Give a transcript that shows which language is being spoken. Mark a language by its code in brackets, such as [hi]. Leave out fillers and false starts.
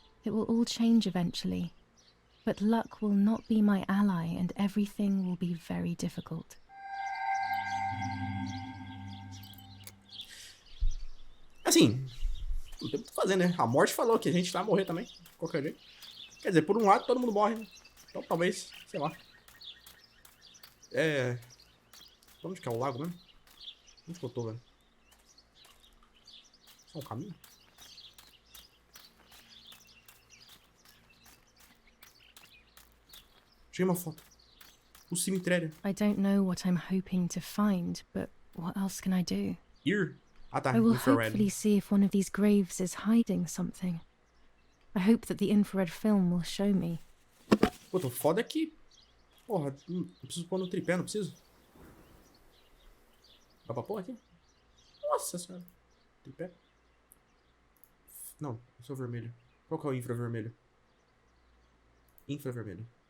[en] It will all change eventually. But luck will not be my ally and everything will be very difficult. [pt] Assim, não tem o que fazer, né? A morte falou que a gente vai morrer também, de qualquer jeito. Quer dizer, por um lado todo mundo morre, né? Então talvez, sei lá. Onde que é o lago mesmo? Onde que eu tô, velho? Só um caminho? Tirei uma foto. O cemitério. [en] I don't know what I'm hoping to find, but what else can I do? [pt] Ir. Ah, tá. [en] I will Infrared. hopefully see if one of these graves is hiding something. I hope that the infrared film will show me. [pt] Puta, o foda é que... Porra, eu preciso pôr no tripé, não preciso? Dá pra pôr aqui? Nossa senhora. Tripé? Não, esse é o vermelho. Qual que é o infravermelho? Infravermelho.